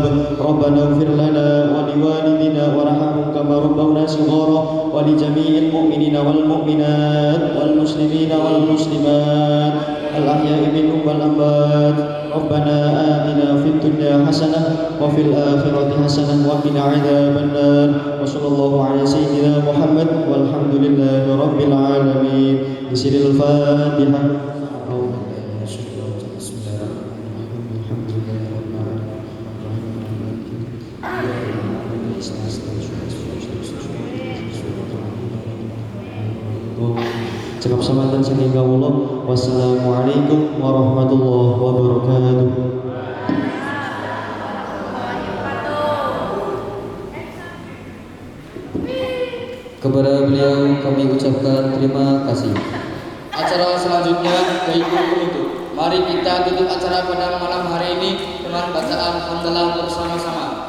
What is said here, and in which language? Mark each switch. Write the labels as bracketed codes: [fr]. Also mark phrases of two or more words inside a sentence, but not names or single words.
[ar] ربنا اغفر لنا ولوالدينا وارحمهم كما ربونا صغارا ولجميع المؤمنين والمؤمنات والمسلمين والمسلمات الأحياء منهم والأموات. ربنا آتنا في الدنيا حسنة وفي الآخرة حسنة وقنا عذاب النار. وصلى الله على سيدنا محمد والحمد لله رب العالمين. بسر الفاتحة. [jv] Cekap semanten saking kawula. [ar] والسلام عليكم ورحمة الله وبركاته. [id] Kepada beliau kami ucapkan terima kasih. Acara selanjutnya yaitu penutup. Mari kita tutup acara pada malam hari ini dengan bacaan hamdalah bersama-sama.